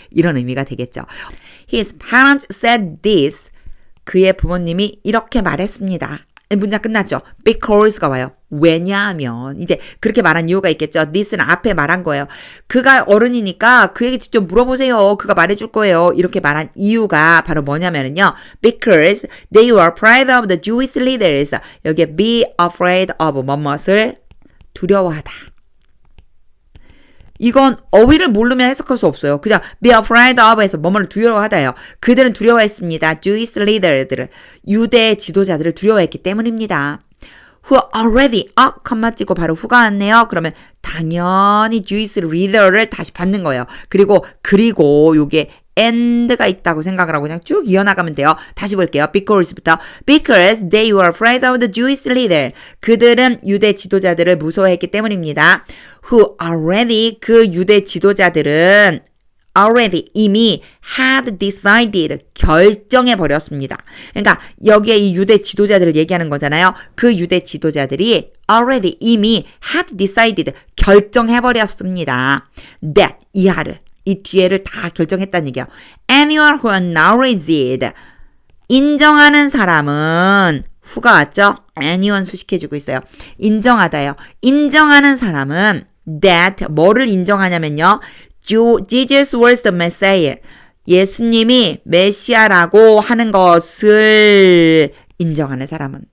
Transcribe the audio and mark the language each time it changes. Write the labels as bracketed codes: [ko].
[ko] 이런 의미가 되겠죠. [en] His parents said this. [ko] 그의 부모님이 이렇게 말했습니다. 문장 끝났죠. Because가 와요. 왜냐하면 이제 그렇게 말한 이유가 있겠죠. this는 앞에 말한 거예요. 그가 어른이니까 그에게 직접 물어보세요. 그가 말해줄 거예요. 이렇게 말한 이유가 바로 뭐냐면요. [en] Because they were afraid of the Jewish leaders. [ko] 여기에 [en] be afraid of [ko] 뭐뭇을 두려워하다. 이건 어휘를 모르면 해석할 수 없어요. 그냥 [en] be afraid of [ko] 해서 뭐뭐를 두려워하다예요. 그들은 두려워했습니다. Jewish leaders들을 유대 지도자들을 두려워했기 때문입니다. [en] Who already [ko] 컴마 찍고 바로 who가 왔네요. 그러면 당연히 Jewish leader를 다시 받는 거예요. 그리고 요게 and가 있다고 생각을 하고 그냥 쭉 이어나가면 돼요. 다시 볼게요. Because부터. [en] Because they were afraid of the Jewish leader. [ko] 그들은 유대 지도자들을 무서워했기 때문입니다. [en] Who already [ko] 그 유대 지도자들은 already 이미 [en] had decided [ko] 결정해 버렸습니다. 그러니까 여기에 이 유대 지도자들을 얘기하는 거잖아요. 그 유대 지도자들이 already 이미 [en] had decided [ko] 결정해 버렸습니다. That 이하를 이 뒤에를 다 결정했다는 얘기야. [en] Anyone who acknowledged. [ko] 인정하는 사람은 후가 왔죠? anyone 수식해주고 있어요. 인정하다요. 인정하는 사람은 that 뭐를 인정하냐면요. [en] Jesus was the Messiah. [ko] 예수님이 메시아라고 하는 것을 인정하는 사람은.